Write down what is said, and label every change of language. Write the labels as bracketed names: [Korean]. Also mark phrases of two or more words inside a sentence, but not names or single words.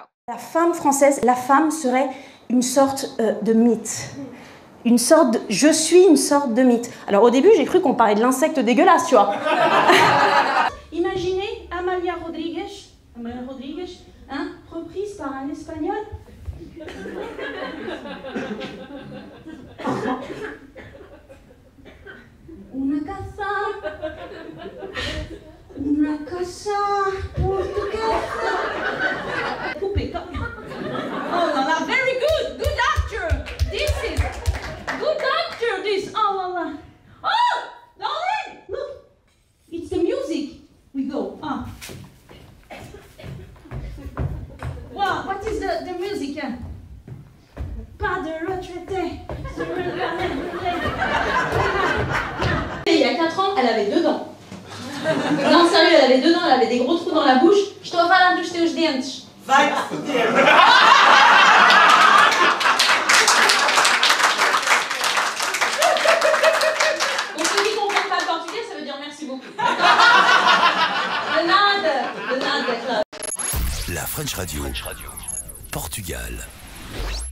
[French] La femme française, la femme serait une sorte de mythe. Je suis une sorte de mythe. Alors au début, j'ai cru qu'on parlait de l'insecte dégueulasse, tu vois. Imaginez Amalia Rodriguez, hein, reprise par un espagnol. [Spanish] Una casa portuguesa. [French] Poupée. Oh la la, [English] very good, good actor. This is good actor. This. [French] Oh la la. [English] Oh, darling, look, it's the music. We go. Ah. Wow, what is the music? [French] Pas de retraité. Il y a 4 ans, elle avait 2 dents. Non, sérieux, elle avait 2 dents, elle avait des gros trous dans la bouche. [Portuguese] Estou a falar dos teus dentes. Vai te foder! [French] Pour ceux qui ne comprennent pas le portugais, [Portuguese] non. De nada, Claude. [French] La French Radio. Portugal.